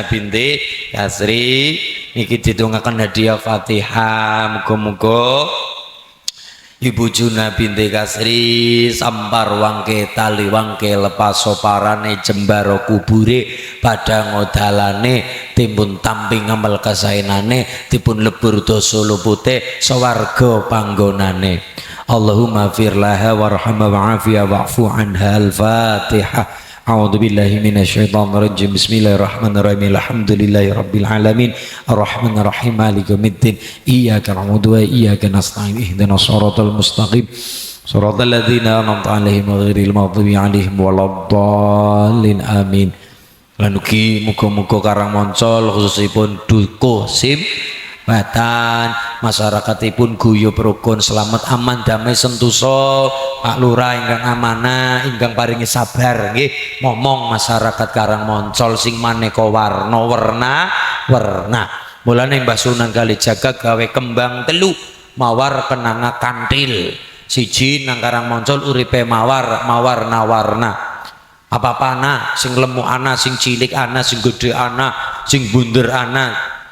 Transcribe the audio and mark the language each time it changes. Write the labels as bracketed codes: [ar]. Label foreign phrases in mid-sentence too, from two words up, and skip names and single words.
[jv] binti Kasri niki didongaken hadiah Fatihah muga-muga Ibu Junah binti Kasri sampar wangke tali wangke lepas soparane jembaro kubure padang odalane timbun tamping ngamal kasaenane dipun lebur dosa lupute sawarga panggonane. [ar] اللهم اغفر لها وارحمها وعافها واعف عنها. Al-Fatihah. أعوذ بالله من الشيطان الرجيم. بسم الله الرحمن الرحيم. الحمد لله رب العالمين. الرحمن الرحيم. مالك يوم الدين. إياك نعبد وإياك نستعين. اهدنا الصراط المستقيم. صراط الذين أنعمت عليهم غير المغضوب عليهم ولا الضالين. Amin. [jv] Lan ugi muga-muga Karang Moncol khususipun Dukuh Sim Batan masyarakatipun guyub rukun selamat aman damai sentosa Pak Lurah ingkang amanah ingkang paringi sabar nggih momong masyarakat Karang Moncol sing maneka warna mulane Mbah Sunan Kalijaga gawe kembang telu mawar kenanga kantil siji nang Karang Moncol uripe mawar warna apa-apa anak sing lemu anak sing cilik anak sing gede anak sing bunder anak